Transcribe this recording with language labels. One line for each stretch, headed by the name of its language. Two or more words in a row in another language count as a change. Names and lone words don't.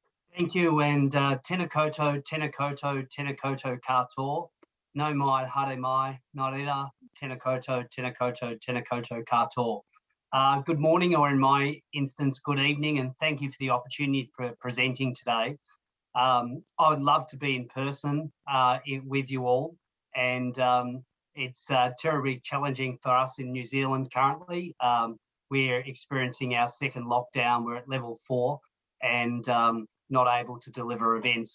English: Thank you, and
Māori: tēnā koutou, tēnā koutou, tēnā koutou katoa. No mai, haere mai, nā reira, tēnā koutou, tēnā koutou, tēnā koutou katoa.
English: Good morning, or in my instance, good evening, and thank you for the opportunity for presenting today. I would love to be in person with you all, and it's terribly challenging for us in New Zealand currently. We're experiencing our second lockdown. We're at level 4 and not able to deliver events.